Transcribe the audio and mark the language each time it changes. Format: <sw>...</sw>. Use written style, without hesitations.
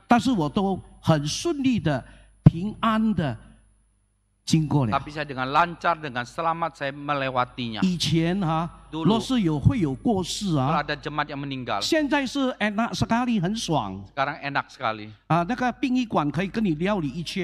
<zh>但是我都很顺利的、平安的经过了。</zh> <id>Tapi saya dengan lancar, dengan selamat saya melewatinya.</id> <zh>以前</zh> <id>dulu</id> <zh>若是会有过世</zh> <id>Kalau ada jemaat yang meninggal,</id> <zh>现在是</zh> <id>enak sekali，</id> <zh>很爽</zh> <id>sekarang enak sekali. 啊！</id> <zh>那个殡仪馆可以跟你料理一切，</zh>